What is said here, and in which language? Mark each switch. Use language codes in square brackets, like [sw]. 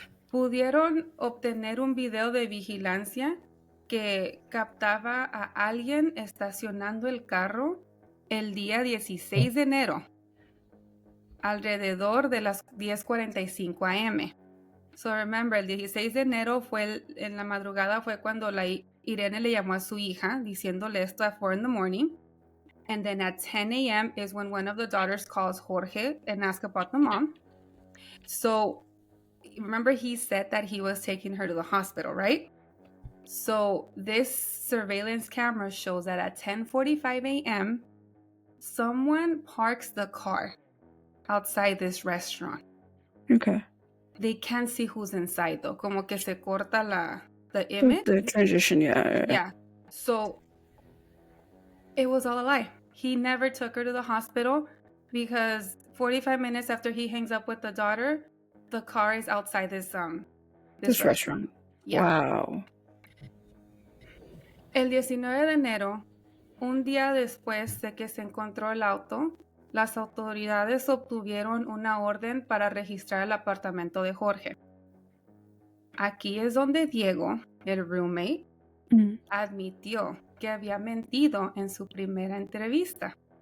[es] Pudieron obtener un video de vigilancia que captaba a alguien estacionando el carro el día 16 de enero, alrededor de las 10:45 a.m. [en] So remember, [es] el 16 de enero en la madrugada fue cuando Irene le llamó a su hija diciéndole esto [en] at 4 in the morning. And then at 10 a.m. is when one of the daughters calls Jorge and asks about the mom. So remember, he said that he was taking her to the hospital, right? So this surveillance camera shows that at 10:45 a.m., someone parks the car outside this restaurant. Okay. They can't see who's inside, though. [es] Como que se corta [en] the image. The transition, yeah. Yeah. So it was all a lie. He never took her to the hospital because 45 minutes after he hangs up with the daughter, the car is outside this restaurant. Yeah. Wow. [es] El 19 de enero, un día después de que se encontró el auto, las autoridades obtuvieron una orden para registrar el apartamento de Jorge. Aquí es donde Diego, el roommate, admitió que había mentido en su primera entrevista.